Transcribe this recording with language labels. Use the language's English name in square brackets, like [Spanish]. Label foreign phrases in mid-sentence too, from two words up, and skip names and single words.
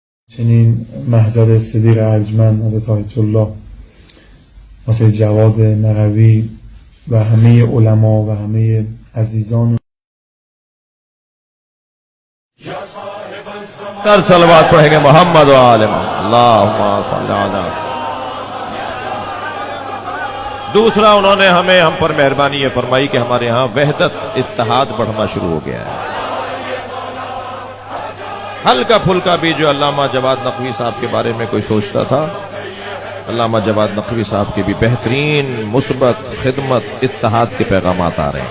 [Persian] چنین محضر صدیق ارجمند حضرت آیت الله واسه جواد نقوی و همه علما و همه عزیزان در صلوات [Urdu] پڑھیں گے [Arabic] محمد و آل محمد اللہم صلی علی۔ [Urdu] دوسرا انہوں نے ہم پر مہربانی یہ فرمائی کہ ہمارے ہاں وحدت اتحاد بڑھنا شروع ہو گیا ہے۔ ہلکا پھلکا بھی جو علامہ جواد نقوی صاحب کے بارے میں کوئی سوچتا تھا، علامہ جواد نقوی صاحب کے بھی بہترین مثبت خدمت اتحاد کے پیغامات آ رہے ہیں۔